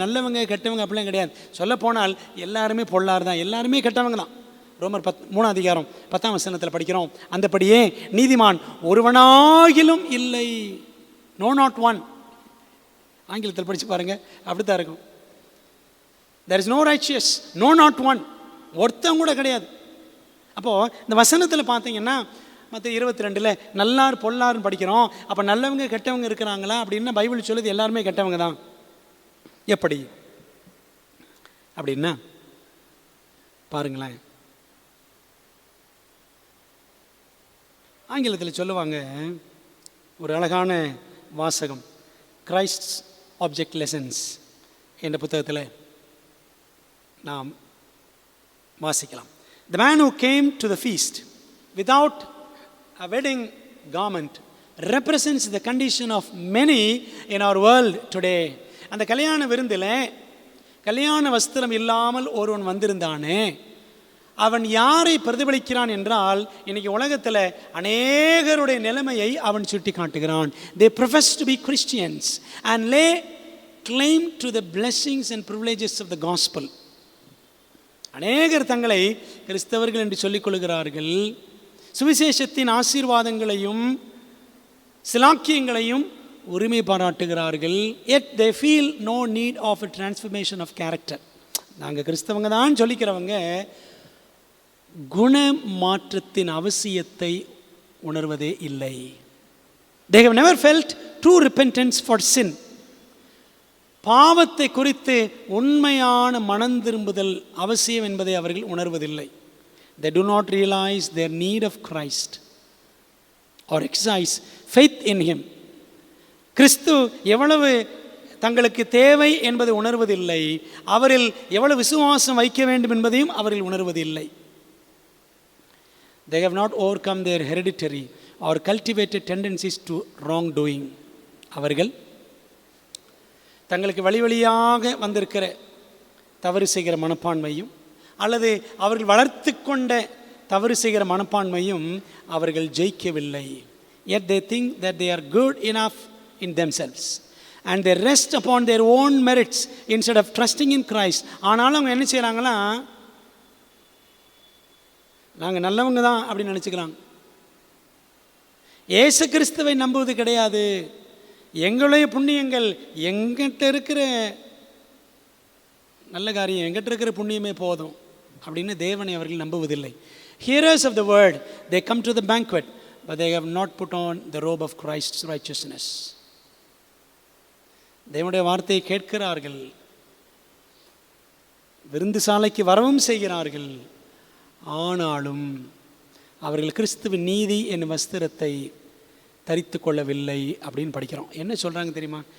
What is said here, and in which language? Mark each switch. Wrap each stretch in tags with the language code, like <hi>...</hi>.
<ta>நல்லவங்க கெட்டவங்க அப்படிலாம் கிடையாது. சொல்லப்போனால் எல்லாருமே பொல்லார் தான், எல்லாருமே கெட்டவங்க தான். ரோமர் 3ஆம் அதிகாரம் 10ஆம் வசனத்தில் படிக்கிறோம், அந்தபடியே நீதிமான் ஒருவனாகிலும் இல்லை,</ta> <en>No not one.</en> <ta>ஆங்கிலத்தில் படித்து பாருங்கள், அப்படி தான் இருக்கும்.</ta> <en>there is no righteous, no not one.</en> <ta>ஒருத்தம் கூட கிடையாது. அப்போது இந்த வசனத்தில் பார்த்தீங்கன்னா மற்ற 22 நல்லார் பொல்லார்னு படிக்கிறோம். அப்போ நல்லவங்க கெட்டவங்க இருக்கிறாங்களா அப்படின்னா பைபிள் சொல்லுது எல்லாருமே கெட்டவங்க தான். எப்படி அப்படின்னா பாருங்களேன், ஆங்கிலத்தில் சொல்லுவாங்க ஒரு அழகான வாசகம், கிரைஸ்ட்ஸ் ஆப்ஜெக்ட் லெசன்ஸ் என்ற புத்தகத்தில் நாம் வாசிக்கலாம்.</ta> <en>The man who came to the feast without a wedding garment represents the condition of many in our world today.</en> <ta>அந்த கல்யாண விருந்தில் கல்யாண வஸ்திரம் இல்லாமல் ஒருவன் வந்திருந்தானே, அவன் யாரை பிரதிபலிக்கிறான் என்றால் இன்னைக்கு உலகத்தில் அநேகருடைய நிலைமையை அவன் சுட்டி காட்டுகிறான்.</ta> <en>They profess to be Christians and lay claim to the blessings and privileges of the gospel.</en> <ta>அநேகர் தங்களை கிறிஸ்தவர்கள் என்று சொல்லிக் கொள்கிறார்கள். சுவிசேஷத்தின் ஆசீர்வாதங்களையும் சிலாக்கியங்களையும் உரிமை பாராட்டுகிறார்கள்.</ta> <en>Yet they feel no need of a transformation of character.</en> <ta>நாங்கள் கிறிஸ்தவங்க தான் சொல்லிக்கிறவங்க குண மாற்றத்தின் அவசியத்தை உணர்வதே இல்லை.</ta> <en>They have never felt true repentance for sin.</en> <ta>பாவத்தை குறித்து உண்மையான மனம் திரும்புதல் அவசியம் என்பதை அவர்கள் உணர்வதில்லை.</ta> <en>They do not realize their need of Christ or exercise faith in him.</en> <ta>கிறிஸ்து எவ்வளவு தங்களுக்கு தேவை என்பதை உணர்வதில்லை. அவரில் எவ்வளவு விசுவாசம் வைக்க வேண்டும் என்பதையும் அவர்கள் உணர்வதில்லை.</ta> <en>They have not overcome their hereditary or cultivated tendencies to wrongdoing.</en> <ta>அவர்கள் தங்களுக்கு வழி வழியாக வந்திருக்கிற தவறு செய்கிற மனப்பான்மையும் அல்லது அவர்கள் வளர்த்து கொண்ட தவறு செய்கிற மனப்பான்மையும் அவர்கள் ஜெயிக்கவில்லை.</ta> <en>Yet they think that they are good enough in themselves and they rest upon their own merits instead of trusting in Christ.</en> <ta>ஆனாலும் அவங்க என்ன செய்கிறாங்களா, நாங்கள் நல்லவங்க தான் அப்படின்னு நினச்சிக்கிறாங்க. இயேசு கிறிஸ்துவை நம்புவது கிடையாது. எங்களுடைய புண்ணியங்கள், எங்கிட்ட இருக்கிற நல்ல காரியம், எங்கிட்ட இருக்கிற புண்ணியமே போதும் அப்படின்னு தேவனை அவர்கள் நம்புவதில்லை.</ta> <en>Hearers of the word, they come to the banquet, but they have not put on the robe of Christ's righteousness.</en> <ta>தேவனுடைய வார்த்தையை கேட்கிறார்கள், விருந்து சாலைக்கு வரவும் செய்கிறார்கள். ஆனாலும் அவர்கள் கிறிஸ்துவின் நீதி என்னும் வஸ்திரத்தை தரித்து கொள்ளவில்லை அப்படின்னு படிக்கிறோம். என்ன சொல்கிறாங்க தெரியுமா?</ta>